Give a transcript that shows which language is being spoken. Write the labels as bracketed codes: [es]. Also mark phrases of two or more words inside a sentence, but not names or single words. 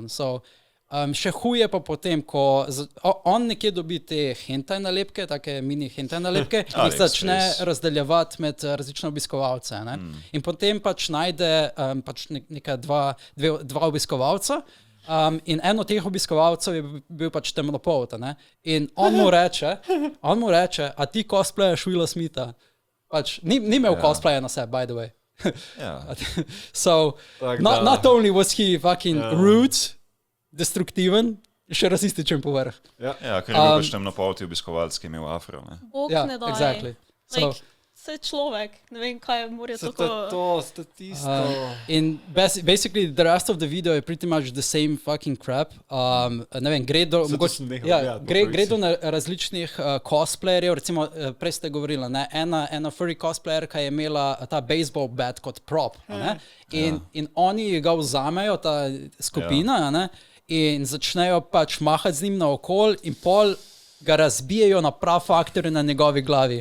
[sl] Še huje pa potem, ko on nekje dobi te hentai nalepke, take mini hentai nalepke, in jih začne razdeljevati med različne obiskovalce. In potem pač najde neka dva obiskovalca, in eno teh obiskovalcev je bil pač temnopolt. In on mu reče, a ti cosplayaš Willa Smitha? Pač, ni imel cosplaya na sebi, [en] by the way. So, not only was he fucking rude, [sl] destruktiven, še rasističen povrh. Ker je bil pač temnopolti obiskovalec, ki je imel afro. Bog ne daje. Exactly. Vse človek, ne vem, kaj mora tako... To statisto. [en] In basically the rest of the video je pretty much the same fucking crap. [sl] Ne vem, gre do različnih cosplayerjev, recimo prej ste govorili, ena furry cosplayerka je imela ta [en] baseball bat [sl] kot prop. In oni ga vzamejo, ta skupina, in začnejo pač mahati z njim naokol in pol ga razbijajo na prav faktorje na njegovi glavi.